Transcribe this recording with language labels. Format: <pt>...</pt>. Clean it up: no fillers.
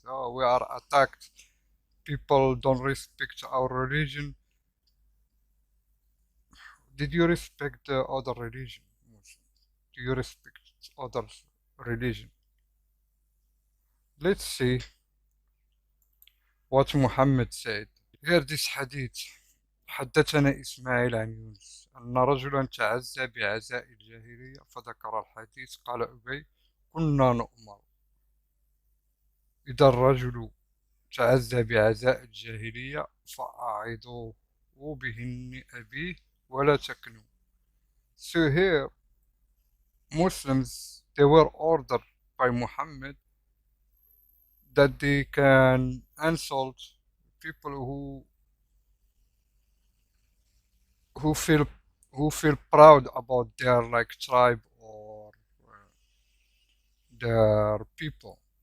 <en>Oh, we are attacked. People don't respect our religion. Did you respect the other religion, Muslims? Do you respect other religion? Let's see what Muhammad said. Hear this hadith.</en> <ar>حدثنا إسماعيل عن يونس أن رجلا تعزى بعزاء الجاهلية فذكر الحديث. قال أبي كنا نؤمر إذا الرجل تعزى بعزاء الجاهلية فأعظوه بهن أبيه ولا تكنوا.</ar> <en>So here Muslims, they were ordered by Muhammad that they can insult people who feel proud about their like tribe or their people.</en>